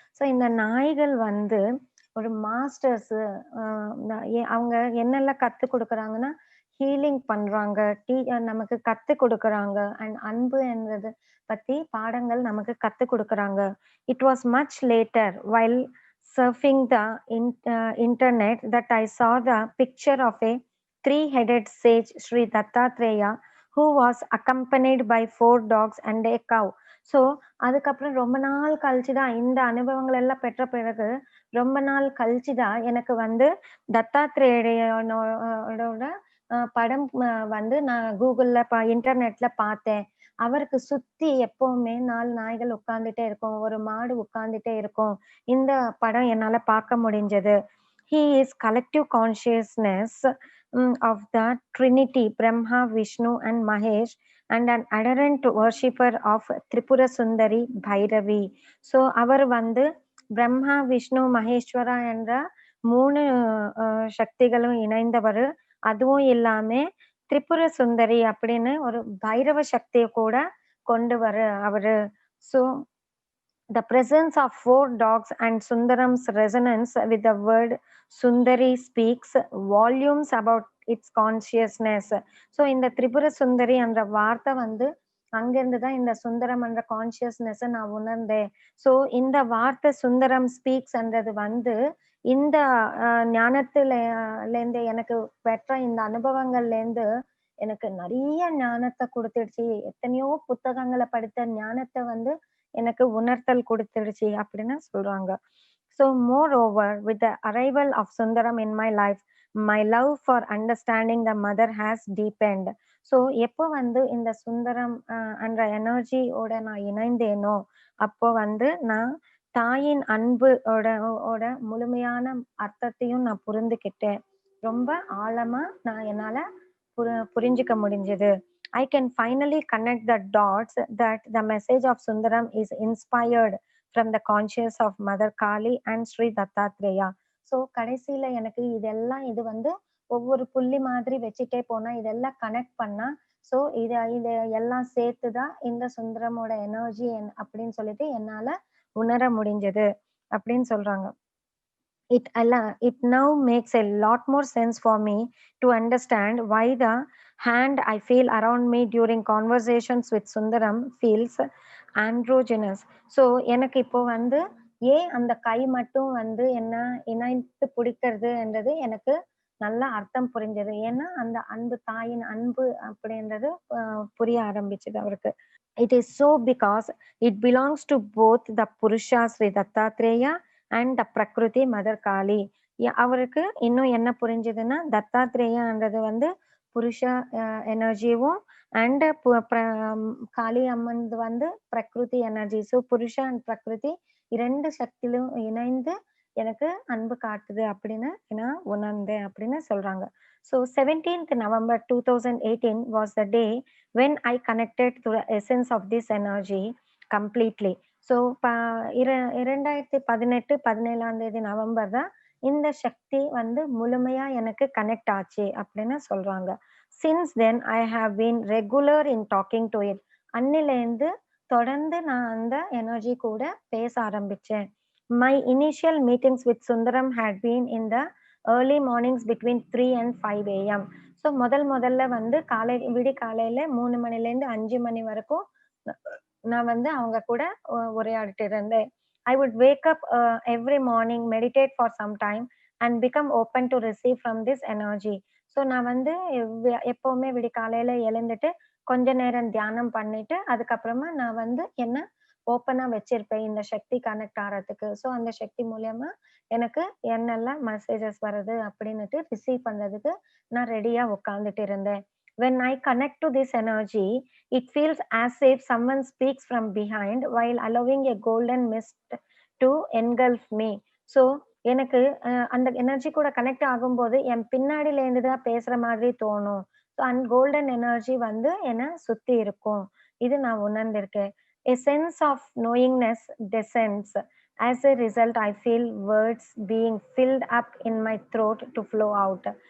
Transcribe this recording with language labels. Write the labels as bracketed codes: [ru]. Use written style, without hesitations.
[ta] So இந்த நாய்கள் வந்து ஒரு மாஸ்டர்ஸு. அ அவங்க என்னெல்லாம் கத்துக் குடுக்குறாங்கன்னா, ஹீலிங் பண்றாங்க. நமக்கு கத்துக் குடுக்குறாங்க. அண்ட் அன்பு என்றது பத்தி பாடங்கள் நமக்கு கத்துக் குடுக்குறாங்க. [en] It was much later while surfing the internet that I saw the picture of a three-headed sage Sri Dattatreya who was accompanied by four dogs and a cow. [ta] So அதுக்கப்புறம் ரொம்ப நாள் கழிச்சு தான் இந்த அனுபவங்கள் எல்லாம் பெற்ற பிறகு ரொம்ப நாள் கழிச்சு தான் எனக்கு வந்து தத்தாத்திரேயனோட படம் வந்து நான் கூகுள்ல இன்டர்நெட்ல பார்த்தேன். அவருக்கு சுத்தி எப்பவுமே 4 நாய்கள் உட்கார்ந்துட்டே இருக்கும். ஒரு மாடு உட்கார்ந்துட்டே இருக்கும். இந்த படம் என்னால பார்க்க முடிஞ்சது. [en] He is collective consciousness of the Trinity, Brahma, Vishnu and Mahesh, and an adherent worshipper of Tripura Sundari Bhairavi. [ta] So அவர் வந்து பிரம்மா, விஷ்ணு, மகேஸ்வரா என்ற 3 சக்திகளும் இணைந்தவரு. அதுவும் இல்லாம திரிபுர சுந்தரி அப்படின்னு ஒரு பைரவ சக்திய கூட கொண்டவரு அவரு. [en] So the presence of four dogs and Sundaram's resonance with the word Sundari speaks volumes about its consciousness. [ta] So இந்த திரிபுர சுந்தரி என்ற வார்த்தை வந்து அங்கிருந்து தான் இந்த சுந்தரம் என்ற கான்சியஸ்னஸ் நான் உணர்ந்தேன். ஸோ இந்த வார்த்தை சுந்தரம் ஸ்பீக்ஸ்ன்றது வந்து இந்த ஞானத்திலேருந்து எனக்கு பெற்ற இந்த அனுபவங்கள்லேருந்து எனக்கு நிறைய ஞானத்தை கொடுத்துடுச்சு. எத்தனையோ புத்தகங்களை படித்த ஞானத்தை வந்து எனக்கு உணர்த்தல் கொடுத்துடுச்சு அப்படின்னு சொல்றாங்க. [en] So moreover, with the arrival of Sundaram in my life, my love for understanding the mother has deepened. [ta] So எப்போ வந்து இந்த சுந்தரம் என்ற எனர்ஜியோட நான் இணைந்தேனோ அப்போ வந்து நான் தாயின் அன்பு ஓட முழுமையான அர்த்தத்தையும் நான் புரிந்துக்கிட்டேன். ரொம்ப ஆழமா நான் என்னால புரிஞ்சுக்க முடிஞ்சது. [en] I can finally connect the dots that the message of Sundaram is inspired from the conscious of Mother Kali and Sri Dattatreya. [ta] So கடைசியில எனக்கு இது வந்து ஒவ்வொரு புள்ளி மாதிரி வச்சுட்டே போனா இதெல்லாம் கனெக்ட் பண்ணா ஸோ இத எல்லாம் சேர்த்துதான் இந்த சுந்தரமோட எனர்ஜி அப்படின்னு சொல்லிட்டு என்னால உணர முடிஞ்சது அப்படின்னு சொல்றாங்க. [en] It now makes a lot more sense for me to understand why the hand I feel around me during conversations with Sundaram feels androgynous. [ta] So எனக்கு இப்போ வந்து ஏன் அந்த கை மட்டும் வந்து என்ன இணைத்து பிடிக்கிறதுன்றது எனக்கு நல்ல அர்த்தம் புரிஞ்சது. ஏன்னா அந்த அன்பு தாயின் அன்பு அப்படின்றது புரிய ஆரம்பிச்சது அவருக்கு. [en] It is so because it belongs to both the Purusha Sri Dattatreya and the Prakriti Mother Kali. [ta] அவருக்கு இன்னும் என்ன புரிஞ்சதுன்னா தத்தாத்ரேயான்றது வந்து புருஷ எனர்ஜியும் அண்ட் காளி அம்மன் வந்து பிரகிருதி எனர்ஜி. ஸோ புருஷ அண்ட் பிரகிருதி 2 சக்தியிலும் இணைந்து எனக்கு அன்பு காட்டுது அப்படின்னு நான் உணர்ந்தேன் அப்படின்னு சொல்றாங்க. [en] So 17th November 2018 was the day when I connected to the essence of this energy completely. [ta] So 2018 November தான் இந்த சக்தி வந்து முழுமையா எனக்கு கனெக்ட் ஆச்சு அப்படின்னு சொல்றாங்க. [en] Since then I have been regular in talking to it. [ta] அன்னிலேருந்து தொடர்ந்து நான் அந்த எனர்ஜி கூட பேச ஆரம்பிச்சேன். [en] My initial meetings with Sundaram had been in the early mornings between 3 and 5 a.m. [ta] So முதல்ல வந்து விடிகாலையில 3 மணிலேருந்து 5 மணி வரைக்கும் நான் வந்து அவங்க கூட உரையாடிட்டு இருந்தேன். [en] I would wake up every morning, meditate for some time and become open to receive from this energy. [ta] So நான் வந்து எப்பவுமே விடிகாலையில எழுந்துட்டு கொஞ்ச நேரம் தியானம் பண்ணிட்டு அதுக்கப்புறமா நான் வந்து என்ன ஓப்பனா வச்சிருப்பேன் இந்த சக்தி கனெக்ட் ஆகிறதுக்கு. ஸோ அந்த சக்தி மூலியமா எனக்கு என்னெல்லாம் மெசேஜஸ் வருது அப்படின்னுட்டு ரிசீவ் பண்றதுக்கு நான் ரெடியா உட்கார்ந்துட்டு இருந்தேன். [en] When I connect to this energy, it feels as if someone speaks from behind while allowing a golden mist to engulf me. [ta] So எனக்கு அந்த எனர்ஜி கூட கனெக்ட் ஆகும்போது என் பின்னாடில இருந்து தான் பேசுற மாதிரி தோணும். ஸோ அண்ட் கோல்டன் எனர்ஜி வந்து என்னை சுத்தி இருக்கும். இது நான் உணர்ந்திருக்கேன். [en] A sense of knowingness descends. As a result, I feel words being filled up in my throat to flow out.